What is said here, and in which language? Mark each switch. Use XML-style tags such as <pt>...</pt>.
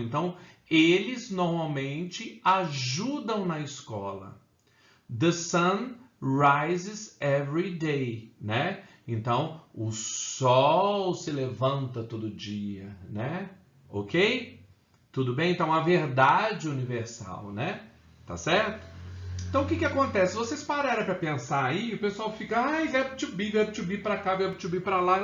<pt>Então, eles normalmente ajudam na escola.</pt> <en>The sun rises every day, né?</en> <pt>Então, o sol se levanta todo dia, né? Ok? Tudo bem? Então, a verdade universal, né? Tá certo? Então, o que acontece? Se vocês pararem para pensar aí, o pessoal fica, verbo to be para cá, verbo to be para lá.</pt>